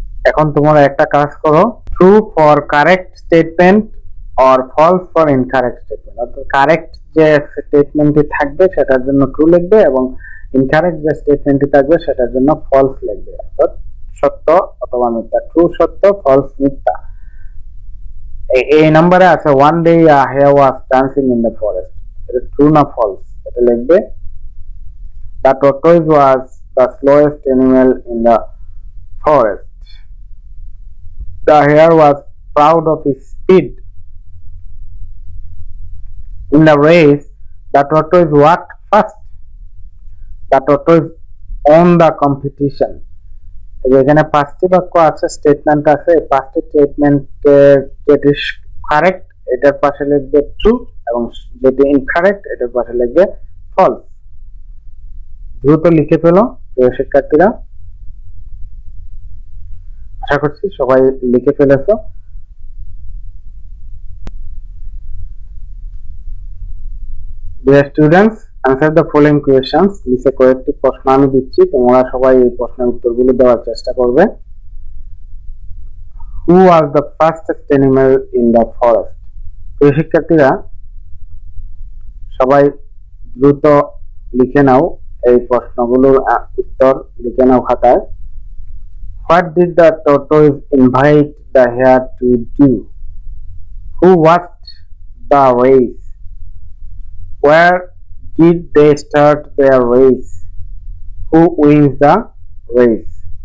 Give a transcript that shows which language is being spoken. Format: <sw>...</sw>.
<bn>এখন তোমরা একটা কাজ করো,</bn> <en>true for correct statement or false for incorrect statement,</en> <bn>অর্থাৎ কারেক্ট যে স্টেটমেন্টটি থাকবে সেটার জন্য ট্রু লিখবে, এবং ইনকারেক্ট যে স্টেটমেন্টটি থাকবে সেটার জন্য ফলস লিখবে, অর্থাৎ সত্য অথবা মিথ্যা, ট্রু সত্য, ফলস মিথ্যা। এই নম্বরে আছে</bn> <en>one day a hare was dancing in the forest,</en> <bn>এটা ট্রু না ফলস, এটা লিখবে।</bn> <en>The tortoise was the slowest animal in the forest. The hare was proud of his speed. In the race, the tortoise walked first. The tortoise won the competition.</en> <bn>এখানে 5টি বাক্য আছে, statement আছে, 5টি statement যেটি correct এটার পাশে লিখবে ট্রু, এবং যেটি ইনকারেক্ট এটার পাশে লিখবে ফলস। দ্রুত লিখে ফেলো প্রিয় শিক্ষার্থীরা, আশা করছি সবাই লিখে ফেলেছো।</bn> <en>Dear students, answer the following questions.</en> <bn>নিচে কয়েকটি প্রশ্ন আমি দিচ্ছি, তোমরা সবাই এই প্রশ্নের উত্তরগুলো দেওয়ার চেষ্টা করবে।</bn> <en>Who was the fastest animal in the forest?</en> <bn>প্রিয় শিক্ষার্থীরা, সবাই দ্রুত লিখে নাও, এই প্রশ্নগুলোর উত্তর লিখে নাও খাতায়।</bn> <en>What did the tortoise invite the hare to do? Who watched the race? Where did they start their race? Who wins the race?</en>